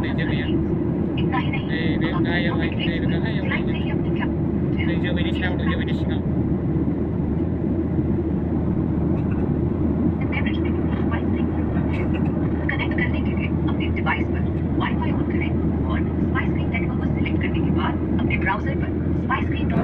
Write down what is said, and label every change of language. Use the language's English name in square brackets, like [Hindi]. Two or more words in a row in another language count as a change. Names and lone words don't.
[Bodo] भैया गाहायावहाय गाहायावहाय नों जोमैनि सायाव दं जोमैनि सिङाव [Hindi] कनेक्ट करने के लिए अपने डिवाइस पर वाईफाई ऑन करें और स्पाइस स्क्रीन नेटवर्क को सिलेक्ट करने के बाद अपने ब्राउजर पर स्पाइस स्क्रीन